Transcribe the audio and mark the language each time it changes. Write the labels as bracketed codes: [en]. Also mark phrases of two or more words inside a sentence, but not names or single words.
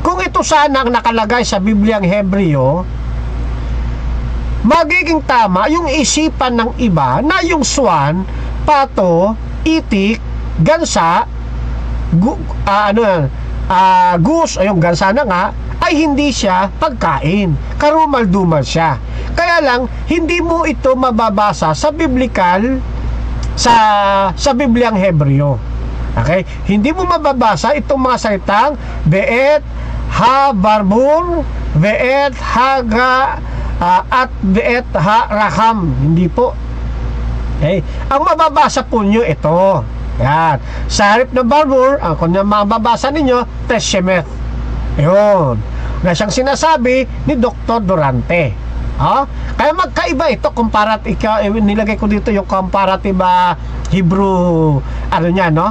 [tl] Kung ito sana ang nakalagay sa Bibliang Hebreo, magiging tama yung isipan ng iba na yung swan, pato, itik, gansa, goose, yung gansa na nga, ay hindi siya pagkain. Karumal-dumal siya. Kaya lang, hindi mo ito mababasa sa biblical, sa Bibliang Hebreo. Okay? Hindi mo mababasa itong mga salitang [he] ואת, ה, ברבור, ואת, הגא, את ואת, ה, רחם. [tl] Hindi po. Okay? Ang mababasa po nyo ito. Yan. Sa harip ng barbur, ang kung mababasa ninyo, teshemeth. Yun. Na siyang sinasabi ni Dr. Durante. Kaya magkaiba ito, nilagay ko dito yung [en] comparative Hebrew, [tl] no?